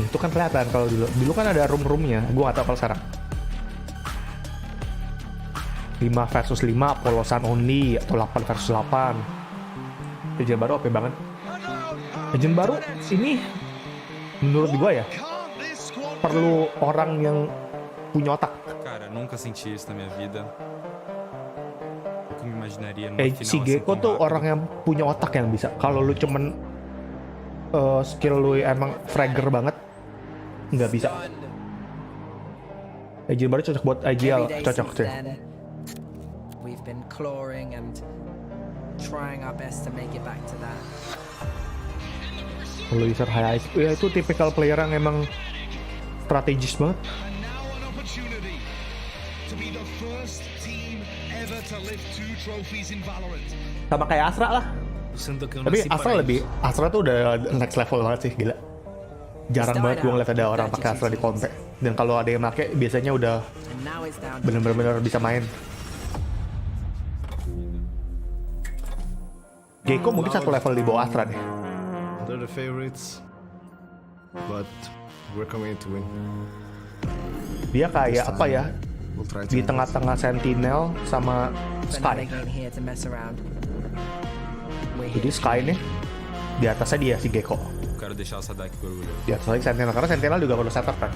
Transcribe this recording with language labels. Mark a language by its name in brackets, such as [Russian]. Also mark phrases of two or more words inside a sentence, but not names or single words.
[Indonesian] Itu kan kelihatan kalau dulu kan ada room-roomnya. Gue gak tau kalau sekarang 5 versus 5 polosan only atau 8 versus 8. Agent baru OP banget. Agent baru ini menurut gue ya perlu orang yang punya otak. [Portuguese] Cara, nunca senti isso na minha vida. Aku imaginaria [Indonesian] Si Gecko tuh orang yang punya otak yang bisa. Kalau lu cuman skill lu emang fragger banget, nggak bisa. Agent baru cocok buat IGL, cocok sih. [English] We've been clawing and trying our best to make it back to that. [Indonesian] Kalau user [English] high IQ, [Indonesian] ya itu tipikal player yang emang strategis banget. Sama kayak Astra lah. Tapi Astra tuh udah [English] next level [Indonesian] banget sih, gila. Jarang banget gue ngeliat ada orang pakai Astra di kontek. Dan kalau ada yang pakai biasanya udah bener-bener bisa main. Gecko mungkin satu level di bawah Astra deh. [English] They're the favorites, but we're coming to win. [Indonesian] Dia kayak apa ya? Di tengah-tengah Sentinel sama Sky. Jadi Sky nih di atasnya dia si Gecko. Di atasnya Sentinel, karena Sentinel juga perlu setup kan.